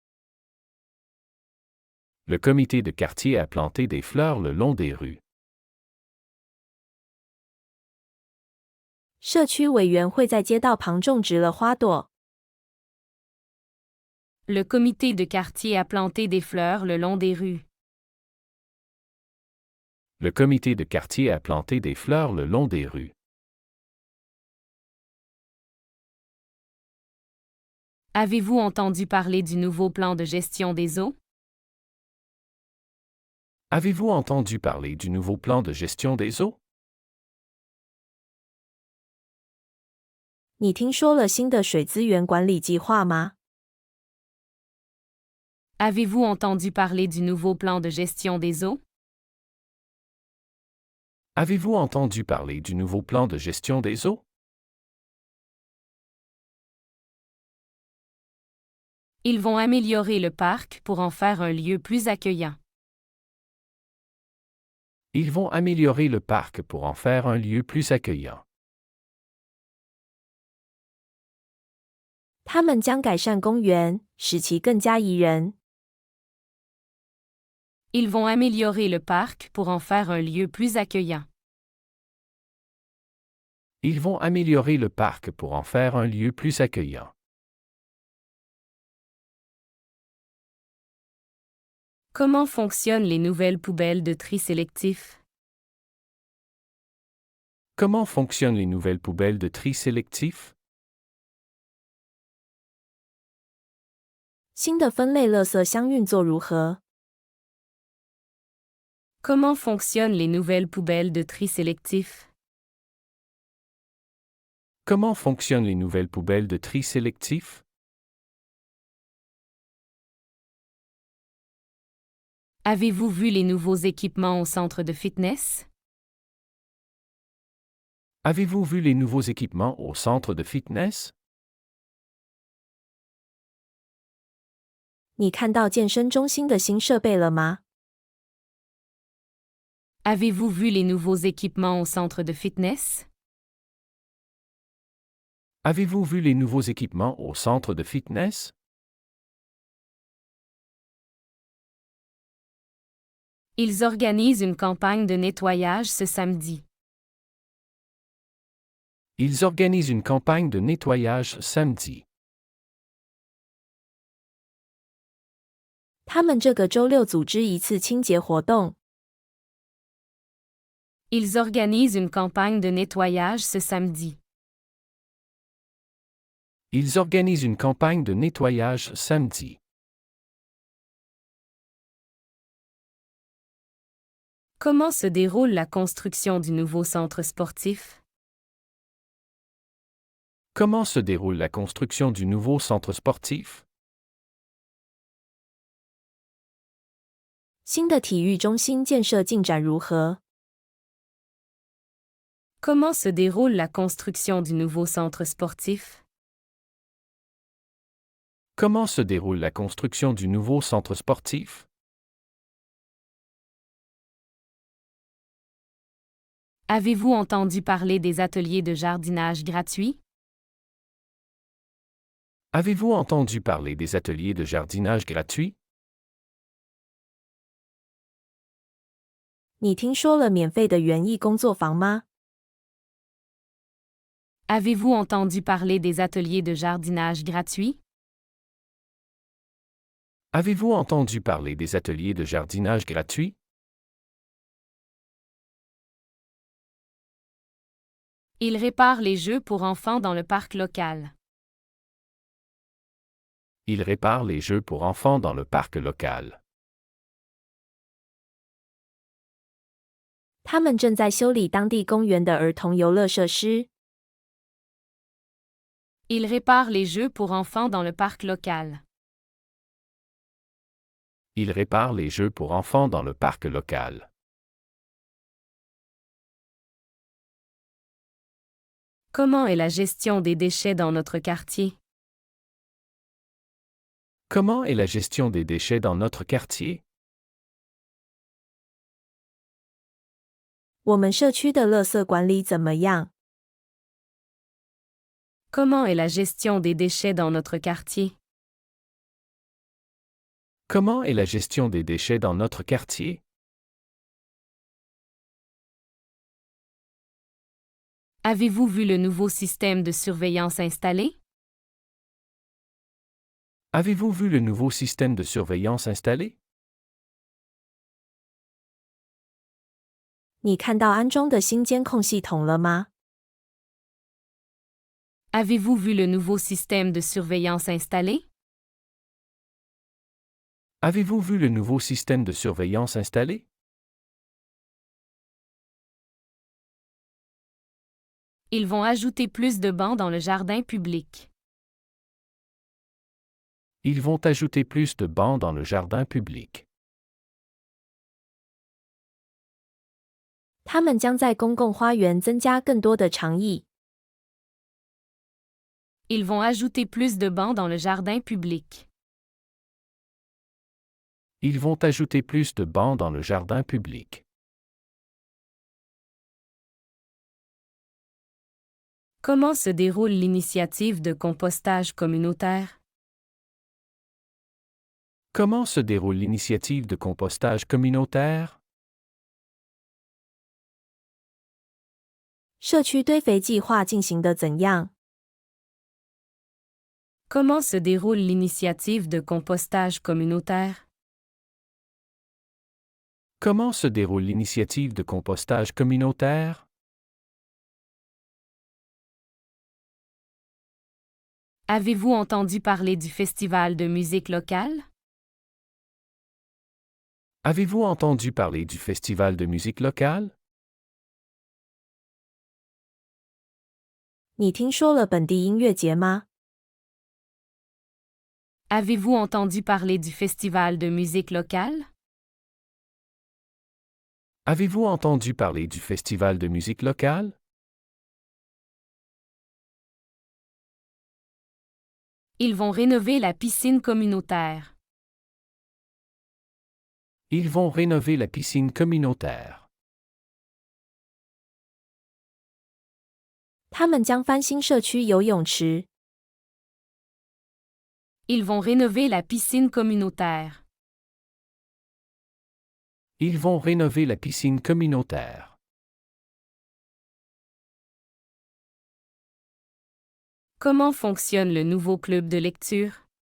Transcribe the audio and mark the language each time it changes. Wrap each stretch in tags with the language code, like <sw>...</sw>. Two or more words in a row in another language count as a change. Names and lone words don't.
<fr>Le comité de quartier a planté des fleurs le long des rues.</fr> <zh>社区委员会在街道旁种植了花朵。</zh> <fr>Le comité de quartier a planté des fleurs le long des rues. Le comité de quartier a planté des fleurs le long des rues. Avez-vous entendu parler du nouveau plan de gestion des eaux? Avez-vous entendu parler du nouveau plan de gestion des eaux?</fr> <zh>你听说了新的水资源管理计划吗？</zh> <fr>Avez-vous entendu parler du nouveau plan de gestion des eaux? Avez-vous entendu parler du nouveau plan de gestion des eaux? Ils vont améliorer le parc pour en faire un lieu plus accueillant. Ils vont améliorer le parc pour en faire un lieu plus accueillant.</fr> <zh>他们将改善公园，使其更加宜人。</zh> <fr>Ils vont améliorer le parc pour en faire un lieu plus accueillant. Ils vont améliorer le parc pour en faire un lieu plus accueillant. Comment fonctionnent les nouvelles poubelles de tri sélectif? Comment fonctionnent les nouvelles poubelles de tri sélectif?</fr> <zh>新的分类垃圾箱运作如何？</zh> <fr>Comment fonctionnent les nouvelles poubelles de tri sélectif? Comment fonctionnent les nouvelles poubelles de tri sélectif? Avez-vous vu les nouveaux équipements au centre de fitness? Avez-vous vu les nouveaux équipements au centre de fitness?</fr> <zh>你看到健身中心的新设备了吗？</zh> <fr>Avez-vous vu les nouveaux équipements au centre de fitness? Avez-vous vu les nouveaux équipements au centre de fitness? Ils organisent une campagne de nettoyage ce samedi. Ils organisent une campagne de nettoyage samedi.</fr> <zh>他们这个周六组织一次清洁活动。</zh> <fr>Ils organisent une campagne de nettoyage ce samedi. Ils organisent une campagne de nettoyage samedi. Comment se déroule la construction du nouveau centre sportif? Comment se déroule la construction du nouveau centre sportif?</fr> <zh>新的体育中心建设进展如何？</zh> <fr>Comment se déroule la construction du nouveau centre sportif? Comment se déroule la construction du nouveau centre sportif? Avez-vous entendu parler des ateliers de jardinage gratuits? Avez-vous entendu parler des ateliers de jardinage gratuits?</fr> <zh>你听说了免费的园艺工作坊吗？</zh> <fr>Avez-vous entendu parler des ateliers de jardinage gratuits? Avez-vous entendu parler des ateliers de jardinage gratuits? Ils réparent les jeux pour enfants dans le parc local. Ils réparent les jeux pour enfants dans le parc local.</fr> <zh>他们正在修理当地公园的儿童游乐设施。</zh> <fr>Ils réparent les jeux pour enfants dans le parc local. Ils réparent les jeux pour enfants dans le parc local. Comment est la gestion des déchets dans notre quartier? Comment est la gestion des déchets dans notre quartier?</fr> <zh>我们社区的垃圾管理怎么样？</zh> <fr>Comment est la gestion des déchets dans notre quartier? Comment est la gestion des déchets dans notre quartier? Avez-vous vu le nouveau système de surveillance installé? Avez-vous vu le nouveau système de surveillance installé?</fr> <zh>你看到安装的新监控系统了吗？</zh> <fr>Avez-vous vu le nouveau système de surveillance installé? Avez-vous vu le nouveau système de surveillance installé? Ils vont ajouter plus de bancs dans le jardin public. Ils vont ajouter plus de bancs dans le jardin public.</fr> <zh>他们将在公共花园增加更多的长椅。</zh> <fr>Ils vont ajouter plus de bancs dans le jardin public. Ils vont ajouter plus de bancs dans le jardin public. Comment se déroule l'initiative de compostage communautaire? Comment se déroule l'initiative de compostage communautaire?</fr> <zh>社区堆肥计划进行得怎样？</zh> <fr>Comment se déroule l'initiative de compostage communautaire? Comment se déroule l'initiative de compostage communautaire? Avez-vous entendu parler du festival de musique locale? Avez-vous entendu parler du festival de musique locale?</fr> <zh>你听说了本地音乐节吗？</zh> <fr>Avez-vous entendu parler du festival de musique locale? Avez-vous entendu parler du festival de musique locale? Ils vont rénover la piscine communautaire. Ils vont rénover la piscine communautaire.</fr> <zh>他们将翻新社区游泳池。</zh> <fr>Ils vont rénover la piscine communautaire. Ils vont rénover la piscine communautaire. Comment fonctionne le nouveau club de lecture?</fr>